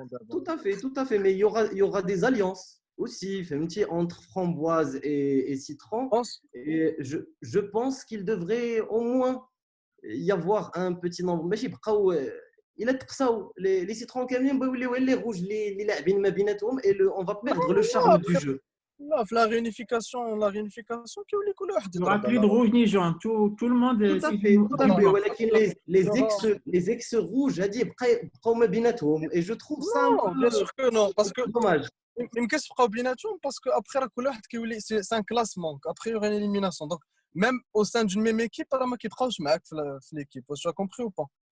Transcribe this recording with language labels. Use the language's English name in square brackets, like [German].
[French] Tout à fait. Mais il y aura des alliances aussi entre framboise et citron. Et je pense qu'il devrait au moins y avoir un petit nombre. Mais il est les citrons les rouges, et on va perdre le charme du jeu. [Arabic] لا في la réunification كيولي كل واحد [French] il n'y aura plus de rouge ni jaune tout le monde tout à fait ولكن les ex rouges [Arabic] هادي بقاو ما بيناتهم [French] et je trouve ça bien sûr que non parce que dommage [Arabic] ما يمكنش يبقاو بيناتهم [French] parce que après [Arabic] راه كل واحد كيولي [French] c'est un classement après il y aura une élimination donc même au sein d'une même équipe [Arabic] راه ما كيبقاوش معاك في [French] l'équipe tu as compris ou pas?